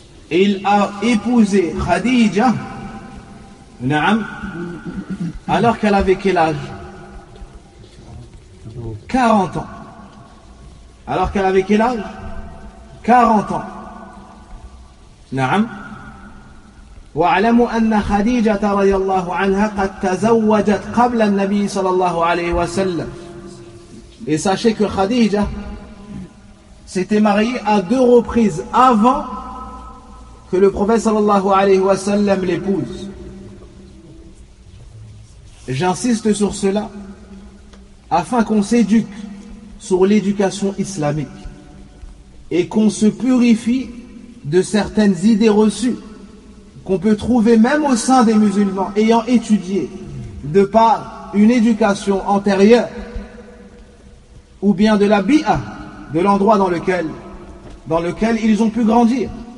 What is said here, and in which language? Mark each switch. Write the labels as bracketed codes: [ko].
[fr] Et il a épousé Khadija. نعم. Alors qu'elle avait quel âge? 40 ans. Alors qu'elle avait quel âge? 40 ans. Naam. [ar] واعلموا أن خديجة رضي الله عنها قد تزوجت قبل النبي صلى الله عليه وسلم. [fr] Et sachez que Khadija s'était mariée à deux reprises avant que le prophète sallallahu alayhi wa sallam l'épouse. J'insiste sur cela afin qu'on s'éduque sur l'éducation islamique et qu'on se purifie de certaines idées reçues qu'on peut trouver même au sein des musulmans ayant étudié de par une éducation antérieure ou bien de la bi'a, de l'endroit dans lequel ils ont pu grandir.